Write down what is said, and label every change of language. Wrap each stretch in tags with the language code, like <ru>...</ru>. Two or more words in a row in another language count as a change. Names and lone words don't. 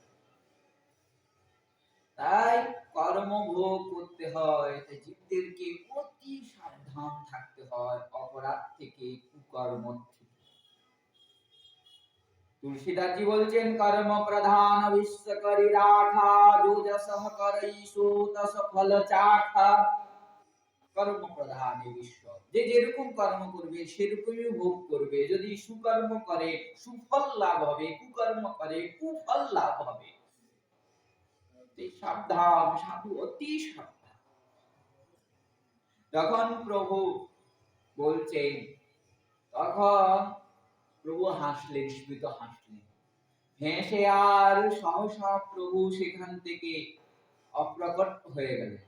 <bn>তাই কর্ম ভোগ করতে হয়, জীবদেরকে অতি সাবধান থাকতে হয় অপরাধ থেকে, কুকর্ম থেকে। তুলসীদাসজি বলছেন</bn> <awa>कर्म प्रधान बिस्व करि राखा जो जस करई सो तस फल चाखा।</awa> <bn>কর্ম প্রধান এই বিশ্ব, যে যেরকম কর্ম করবে সেরকমই ভোগ করবে। যদি সুকর্ম করে সুফল লাভ হবে, কুকর্ম করে কুফল লাভ হবে। সাবধান সাধু, অতি সাবধান। যখন প্রভু বলছেন তখন প্রভু হাসলেন, স্মিত হাসলেন, হেসে আর সহসা প্রভু সেখান থেকে অপ্রকট হয়ে গেলেন।</bn>